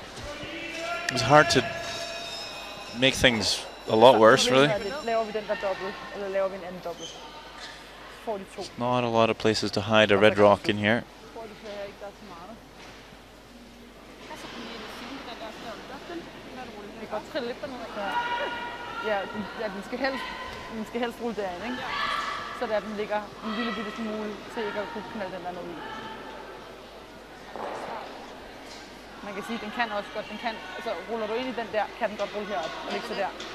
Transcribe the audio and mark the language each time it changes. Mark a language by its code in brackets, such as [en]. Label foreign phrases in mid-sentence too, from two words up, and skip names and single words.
[en] It was hard to make things a lot worse, really. Not a lot of places to hide a red rock in here. [da] Den skal helst rulle derind, ikke? Så der den ligger en lille bitte smule til ikke at kunne knalde den der ned i. Man kan sige, den kan også godt, den kan, altså ruller du ind i den der, kan den godt rulle herop og ligge så der.